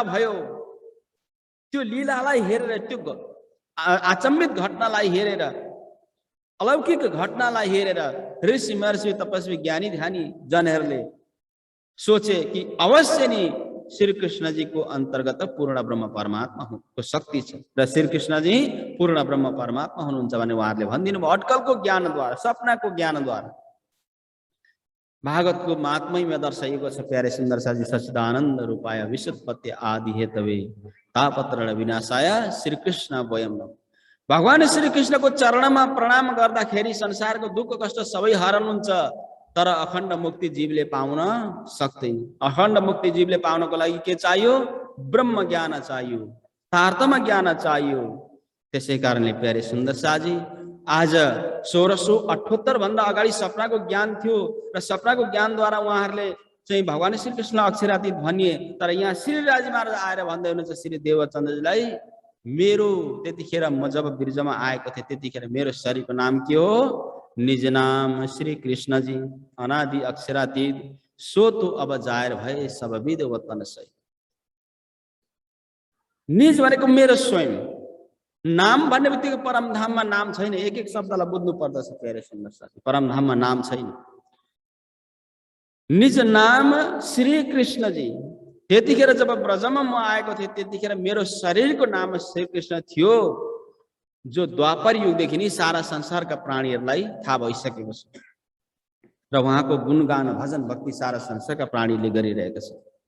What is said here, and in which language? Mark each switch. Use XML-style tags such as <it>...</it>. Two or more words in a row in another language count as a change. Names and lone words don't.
<ne>भयो, त्यो लीलालाई हेरेर, त्यो अचम्मित घटनालाई हेरेर, अलौकिक घटनालाई हेरेर ऋषि महर्षि तपस्वी ज्ञानी ध्यानी जनहरूले सोचे कि अवश्य नै श्री कृष्णजीको अन्तर्गत पूर्ण ब्रह्म परमात्माको शक्ति छ र श्री कृष्णजी पूर्ण ब्रह्म परमात्मा हुनुहुन्छ भने उहाँहरूले भनिदिनु भयो अटकलको ज्ञानद्वारा, सपनाको ज्ञानद्वारा। भागवतको महात्म्यमा दर्शाइएको छ</ne> <hi>प्यारे सुन्दर साजी।</hi> <sa>सच्चिदानन्द रूपाय विशुद्धपत्य आदि हेतवे तापत्र विनाशाय श्री कृष्ण वयम नमः।</sa> <ne>भगवान श्री कृष्णको चरणमा प्रणाम गर्दाखेरि संसारको दुःख कष्ट सबै हराउनुहुन्छ, तर अखण्ड मुक्ति जीवले पाउन सक्दैन। अखण्ड मुक्ति जीवले पाउनको लागि के चाहियो? ब्रह्म ज्ञान चाहियो, तारतम्य ज्ञान चाहियो। त्यसै कारणले</ne> <hi>प्यारे सुन्दर साजी,</hi> <ne>आज 1678 भन्दा अगाडि सपनाको ज्ञान थियो र सपनाको ज्ञानद्वारा उहाँहरूले चाहिँ भगवान श्री कृष्ण अक्षरातीत भनिए। तर यहाँ श्रीराजी महाराज आएर भन्दै हुनुहुन्छ श्री देवचन्द्रजीलाई, मेरो त्यतिखेर म जब बिर्जमा आएको थिएँ त्यतिखेर मेरो शरीरको नाम के हो?</ne> <hi>निज नाम श्री कृष्णजी, अनादि अक्षरातीत, सो तो अब जाहेर भए सब विद वतन सही।</hi> <ne>निज भनेको मेरो स्वयं, नाम भन्ने बित्तिकै परमधाममा नाम छैन। एक एक शब्दलाई बुझ्नु पर्दछ</ne> <hi>प्यारे सुन्दर साथी।</hi> <ne>परमधाममा नाम छैन। निज नाम श्री कृष्णजी। त्यतिखेर जब ब्रजमा म आएको थिएँ त्यतिखेर मेरो शरीरको नाम श्री कृष्ण थियो, जो द्वापर युगदेखि नै सारा संसारका प्राणीहरूलाई थाहा भइसकेको छ र उहाँको गुणगान भजन भक्ति सारा संसारका प्राणीले गरिरहेका छन्।</ne>